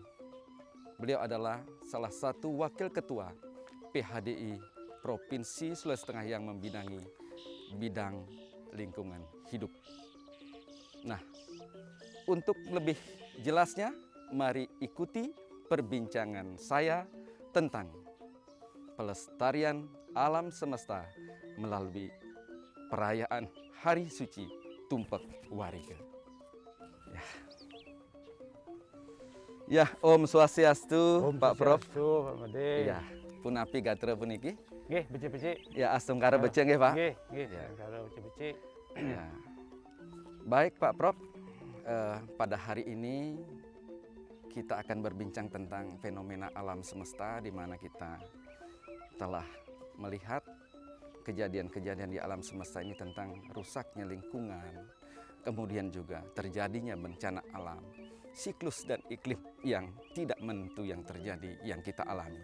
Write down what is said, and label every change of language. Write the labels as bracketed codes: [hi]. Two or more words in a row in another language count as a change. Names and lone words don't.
[id] Beliau adalah salah satu wakil ketua PHDI Provinsi Sulawesi Tengah yang membidangi bidang lingkungan hidup. Nah, untuk lebih jelasnya, mari ikuti perbincangan saya tentang pelestarian alam semesta melalui perayaan Hari Suci Tumpek Wariga. Ya, Om Swastiastu, Om Pak Prof. Swastiastu, Pak Made. [ban] Ya, punapi gatra puniki. Nggih, becik-becik. Ya, astungkara becek nggih, Pak. Nggih, [id] Ya. kalau becik-becik. Ya. Baik, Pak Prof. Pada hari ini kita akan berbincang tentang fenomena alam semesta, di mana kita telah melihat kejadian-kejadian di alam semesta ini tentang rusaknya lingkungan, kemudian juga terjadinya bencana alam, siklus dan iklim yang tidak menentu yang terjadi, yang kita alami.